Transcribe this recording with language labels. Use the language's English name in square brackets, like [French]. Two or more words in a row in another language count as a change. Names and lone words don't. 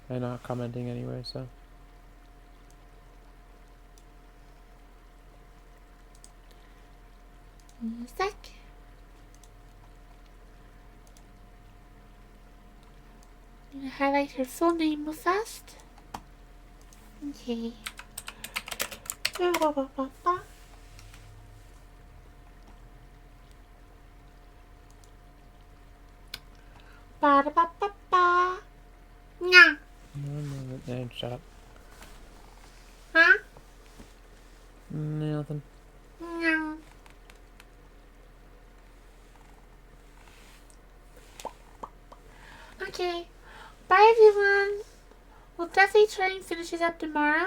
[English] I'm not commenting anyway, so. Music. I'm gonna highlight her full name real fast. Okay. Ba-da-ba-ba-ba. Nya. No, shut up. Huh? Nothing. Nya. Okay. Bye, everyone. We'll definitely try and finish it up tomorrow.